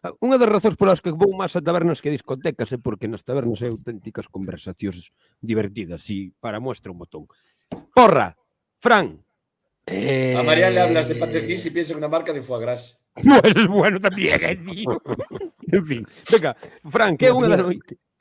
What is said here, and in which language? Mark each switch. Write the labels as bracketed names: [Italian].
[Galician] Unha das razóns polas que vou máis a tabernas que a discotecas é porque nas tabernas hai auténticas conversacións divertidas e [Spanish] para muestra un botón. Porra, Fran. A Marián le hablas de Patecís y piensa en una marca de foie gras. [Galician] Bueno, tamén, tío. En fin, venga, Fran, que é unha da noite?